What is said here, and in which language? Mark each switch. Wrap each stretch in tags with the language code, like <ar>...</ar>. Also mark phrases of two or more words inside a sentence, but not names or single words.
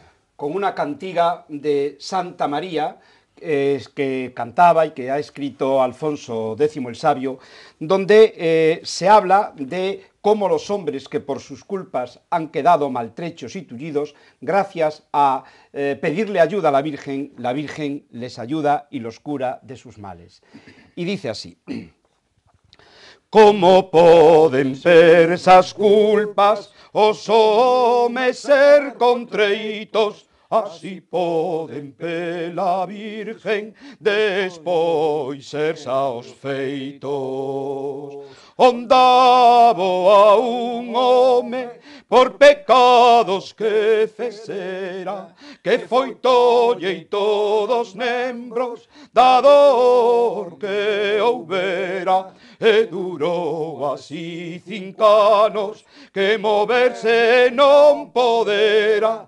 <es>Con una cantiga de Santa María, que cantaba y que ha escrito Alfonso X el Sabio, donde se habla de cómo los hombres que por sus culpas han quedado maltrechos y tullidos, gracias a pedirle ayuda a la Virgen les ayuda y los cura de sus males. Y dice así:</es> <gl>¿cómo poden ser esas culpas os homes ser contreitos? Así poden pela Virgen despois ser saos feitos. Ondabo a un home por pecados que fecera, que foi tolle todos membros da dor que houbera, e durou así 5 anos que moverse non podera.</gl>